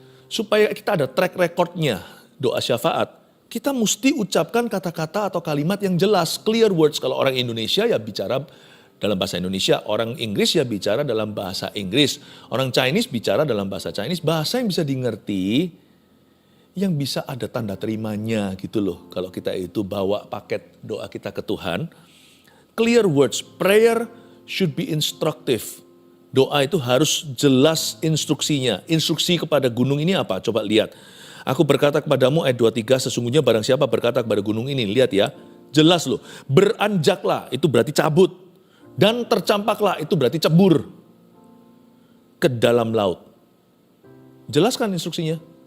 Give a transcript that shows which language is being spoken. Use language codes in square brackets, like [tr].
[id] Supaya kita ada track recordnya doa syafaat. Kita mesti ucapkan kata-kata atau kalimat yang jelas. [en] Clear words. [id] Kalau orang Indonesia ya bicara dalam bahasa Indonesia. Orang Inggris ya bicara dalam bahasa Inggris. Orang Chinese bicara dalam bahasa Chinese. Bahasa yang bisa dimengerti, yang bisa ada tanda terimanya gitu loh. Kalau kita itu bawa paket doa kita ke Tuhan. [en] Clear words, prayer should be instructive. [id] Doa itu harus jelas instruksinya. Instruksi kepada gunung ini apa? Coba lihat. Aku berkata kepadamu ayat 23, sesungguhnya barang siapa berkata kepada gunung ini. Lihat ya, jelas loh. Beranjaklah, itu berarti cabut. Dan tercampaklah, itu berarti cebur ke dalam laut. Jelaskan instruksinya.